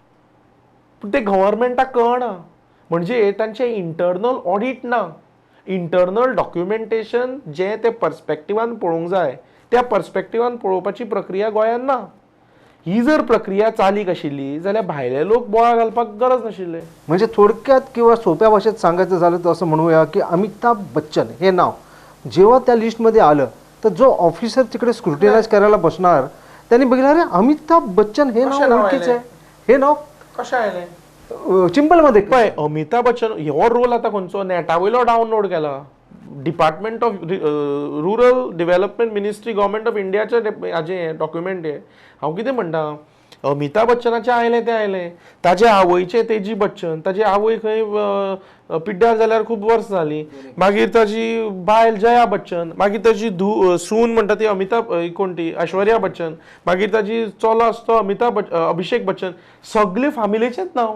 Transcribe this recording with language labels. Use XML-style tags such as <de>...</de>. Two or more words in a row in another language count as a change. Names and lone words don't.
<kok>पूण तें गव्हर्मेंटाक कळना. म्हणजे तांचें</kok> <en>internal audit</en> <kok>ना,</kok> <en>internal documentation</en> <kok>जें ते पर्स्पेक्टिवान पळोवंक जाय त्या पर्स्पेक्टिवान पळोवपाची प्रक्रिया गोंयांत ना. ही जर प्रक्रिया चालीक आशिल्ली जाल्यार भायले लोक बोवाळ घालपाक गरज नाशिल्ले.</kok> <mr>म्हणजे थोडक्यात किंवा सोप्या भाषेत सांगायचं झालं तर असं म्हणूया की अमिताभ बच्चन हे नाव जेव्हा त्या लिस्टमध्ये आलं तर जो ऑफिसर तिकडे स्क्रुटिनाइज करायला बसणार त्यांनी बघितलं अरे अमिताभ बच्चन हे</mr> <kok>कशें</kok> <mr>नाव नाव ओळखीचं</mr> <kok>आयलें?</kok> <mr>आहे, हे नाव</mr> <kok>कशें आयलें?</kok> <mr>चिंपलमध्ये</mr> <kok>पळय, अमिताभ बच्चन हो रोल आतां खंयचो नेटा वयलो डावनलोड केला.</kok> <en>Department of Rural Development Ministry Government of India</en> <kok>हाजें डॉक्युमेंट हें. हांव कितें म्हणटा, अमिताभ बच्चनाचें आयलें तें आयलें, ताचे आवयचें तेजी बच्चन, ताची आवय खंय पिड्ड्यार जाल्यार खूब वर्स जालीं, मागीर ताची बायल जया बच्चन, मागीर ताची सून म्हणटा ती अमिताभ कोण ती ऐश्वर्या बच्चन, मागीर ताची चलो आसतो अभिषेक बच्चन, सगळे फामिलीचेंच नांव.</kok>